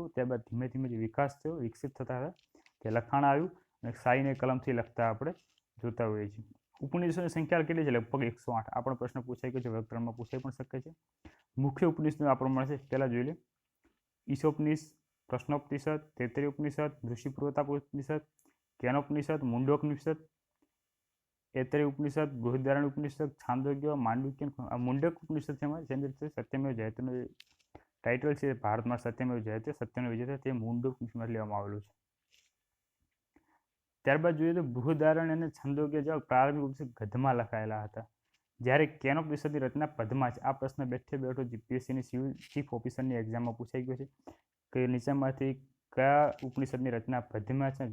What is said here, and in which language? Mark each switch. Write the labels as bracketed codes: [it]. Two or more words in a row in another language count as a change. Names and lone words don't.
[gu] ત્યારબાદ ધીમે ધીમે જે વિકાસ થયો, વિકસિત થતા હતા તે લખાણ આવ્યું અને શાહીને કલમથી લખતા આપણે જોતા હોઈએ છીએ. ઉપનિષદોની સંખ્યા કેટલી છે? લગભગ 108. આપણો પ્રશ્ન પૂછાઈ ગયો છે, વ્યાકરણમાં પૂછાઈ પણ શકે છે. મુખ્ય ઉપનિષદો આ પ્રમાણે છે. પહેલા જોઈ લે: ઈશોપનિષદ, પ્રશ્નોપનિષદ, તૈત્તરીય ઉપનિષદ, ઋષિપૂર્વતાપનિષદ, કેનોપનિષદ, મુંડકોપનિષદ, ऐतरेय उपनिषद, बृहदारण्यक उपनिषद, छांदोग्य, मांडुक्य. मुंडक उपनिषद सत्यमेव जयतेનું ટાઇટલ છે. ભારતમાં સત્યમેવ જયતે, સત્યનો વિજય તે મુંડક ઉપનિષદમાં લેવામાં આવેલું છે. ત્યારબાદ જોઈએ તો બૃહદારણ્ય અને છંદોગ્ય જેવા પ્રારંભિક ઉપનિષદ ગદ્યમાં લખાયેલા હતા, જ્યારે કેનોપનિષદની રચના પદ્યમાં છે. આ પ્રશ્ન બેઠો જીપીએસસીની સિવિલ ચીફ ઓફિસરની એક્ઝામમાં પૂછાઈ ગયો છે કે નીચેમાંથી કયા ઉપનિષદની રચના પદ્યમાં છે?